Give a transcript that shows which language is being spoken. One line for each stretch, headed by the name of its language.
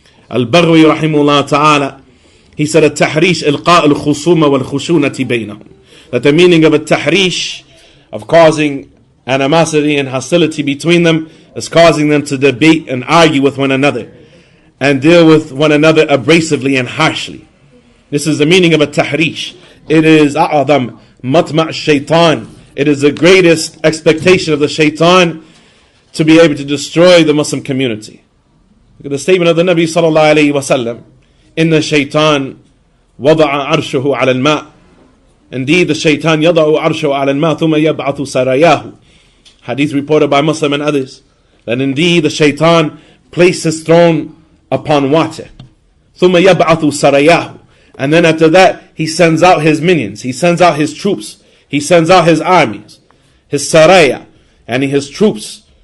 English: Al-Baghawi rahimahullah ta'ala, he said,
Arabic: التحريش إلقاء الخصومة والخشونة بينهم,
English: that the meaning of a tahrish, of causing animosity and hostility between them, is causing them to debate and argue with one another and deal with one another abrasively and harshly. This is the meaning of a tahrish. It is
Arabic: أعظم مطمع الشيطان.
English: It is the greatest expectation of the shaitan to be able to destroy the Muslim community. Look at the statement of the Nabi sallallahu alayhi wa sallam,
Arabic: إِنَّ الشَّيْطَانِ وَضَعَ عَرْشَهُ عَلَى الْمَاءِ.
English: Indeed, the shaitan
Arabic: يَضَعُ عَرْشَهُ عَلَى الْمَاءِ ثُمَّ يَبْعَثُ سَرَيَاهُ.
English: Hadith reported by Muslim and others, that indeed the shaitan placed his throne upon water.
Arabic: ثُمَّ يَبْعَثُ سَرَيَاهُ.
English: And then after that, he sends out his minions, he sends out his troops, he sends out his armies, his saraya, and his troops.